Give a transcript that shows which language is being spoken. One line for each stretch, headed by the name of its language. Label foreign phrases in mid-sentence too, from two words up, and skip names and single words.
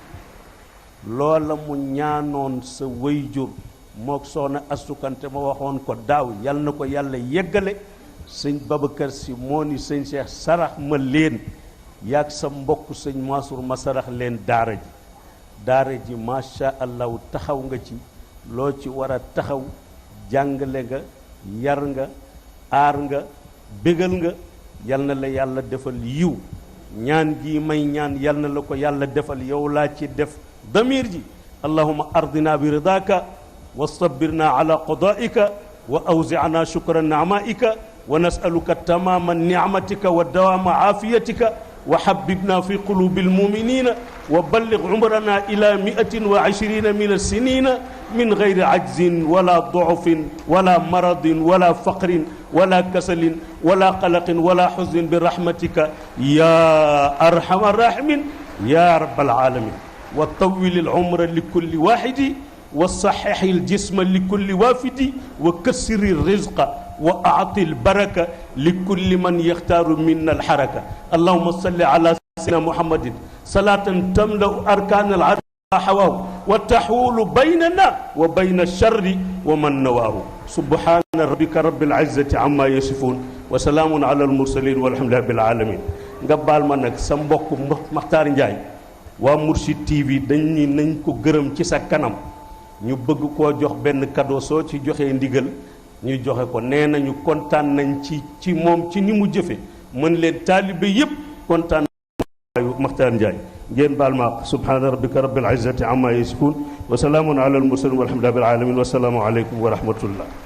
Wolof: loola mu ñaanoon sa wayjur mook soxna astukante ma waxoon ko daaw yal na ko yàlla yeggale sëñ Babacar Si moo ni sëñ Cheikh sarax ma leen yaag sa mbokk sëñ Mansour ma sarax leen daara ji
Arabic: ما شاء الله
Wolof: taxaw nga ci loo ci war a taxaw jàngale nga yar nga aar nga bégal nga yal na la yàlla defal yiw ñaan gi may ñaan yal na la ko yàlla defal yow laa ci def damir ji
Arabic: اللهم أرضنا برضاك وصبرنا على قضائك وأوزعنا شكر نعمائك ونسألك تمام نعمتك ودوام عافيتك وحببنا في قلوب المؤمنين وبلغ عمرنا إلى 120 من السنين من غير عجز ولا ضعف ولا مرض ولا فقر ولا كسل ولا قلق ولا حزن برحمتك يا أرحم الراحمين يا رب العالمين وطول العمر لكل واحد وصحح الجسم لكل وافد وكثر الرزق و أعط البركة لكل من يختار منا الحركة اللهم صل على سيدنا محمد صلاة تملأ أركان العرش حواه وتحول بيننا وبين الشر ومن نواه سبحان ربك رب العزة عما يصفون وسلام على المرسلين والحمد لله بالعالمين
Wolof: nga baal ma nag sa mbokk Makhtar Ndiaye waa Mourchid TV dañ ni nañ ko gërëm ci sa kanam ñu bëgg koo jox benn cadeau soo ci joxee ndigal ñu joxe ko nee nañu kontaan nañ ci moom ci ni mu jëfe mën leen taalibe yépp kontaan nañu Makhtar Ndiaye ngeen baal ma
Arabic: سبحان ربك رب العزة عما يصفون وسلام على المرسلين والحمد لله بالعالمين وسلام عليكم ورحمة الله